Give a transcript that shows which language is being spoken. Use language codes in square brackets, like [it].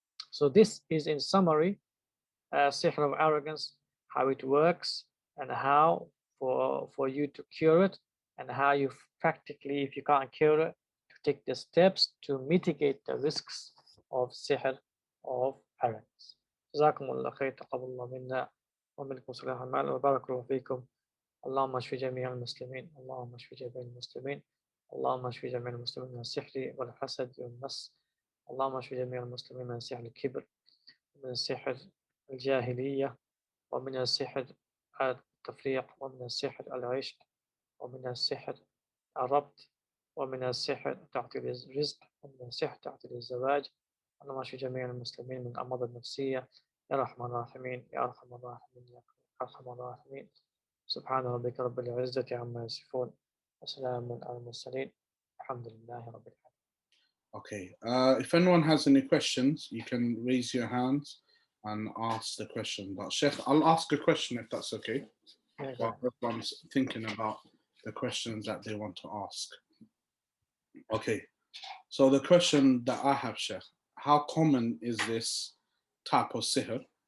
[en] So this is in summary sihr of arrogance, how it works, and how for you to cure it, and how you practically, if you can't cure it, to take the steps to mitigate the risks of sihr of arrogance. [ar] جزاكم الله خير، تقبل الله منا ومنكم صالح الأعمال وبارك الله فيكم. اللهم اشف جميع المسلمين، اللهم اشف جميع المسلمين، اللهم اشف جميع المسلمين من السحر والحسد والمس، اللهم اشف جميع المسلمين من سحر الكبر، من سحر الجاهلية، ومن السحر التفريق، ومن السحر العشق، ومن السحر الربط، ومن السحر تعطيل الرزق، ومن السحر تعطيل الزواج. اللهم اشف جميع المسلمين من الأمراض النفسية يا أرحم الراحمين، يا أرحم الراحمين، يا أرحم الراحمين. سبحان ربك رب العزة عما يصفون وسلام على المرسلين الحمد لله رب العالمين. [en] Okay, if anyone has any questions, you can raise your hands and ask the question. But Sheikh, I'll ask a question if that's okay. Yeah, While everyone's thinking about the questions that they want to ask. Okay, so the question that I have, Sheikh, how common is this type of sihr?